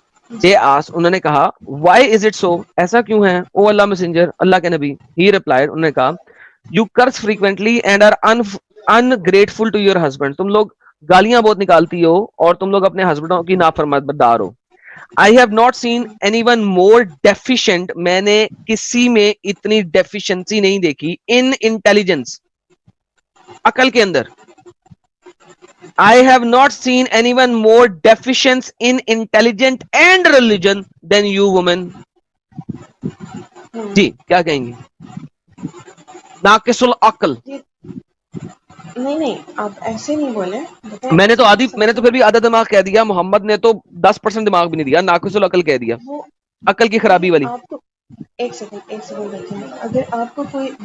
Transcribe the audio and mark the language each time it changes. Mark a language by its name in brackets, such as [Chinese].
[English] they ask, [Urdu] انہوں نے کہا, [English] why is it so, [Urdu] ایسا کیوں ہے, [English] O Allah messenger, [Urdu] اللہ کے نبی. [English] he replied, [Urdu] انہوں نے کہا, [English] you curse frequently and are ungrateful to your husband, [Urdu] تم لوگ گالیاں بہت نکالتی ہو اور تم لوگ اپنے ہسبینڈوں کی نافرمانبردار ہو. [English] I have not seen anyone more deficient. [Urdu] میں نے کسی میں اتنی ڈیفیشنسی نہیں دیکھی [English] in intelligence, [Urdu] عقل کے اندر. [English] I have not seen anyone more deficient in intelligence and religion than you women. [Urdu] جی کیا کہیں گی؟ ناقص العقل. نہیں آپ ایسے نہیں بولے. میں نے تو پھر بھی آدھا دماغ کہہ دیا, محمد نے تو 10% دماغ بھی نہیں دیا, ناقص العقل کہہ دیا, عقل کی خرابی والی. آپ کو ایک سیکنڈ دیکھیں, اگر آپ کو کوئی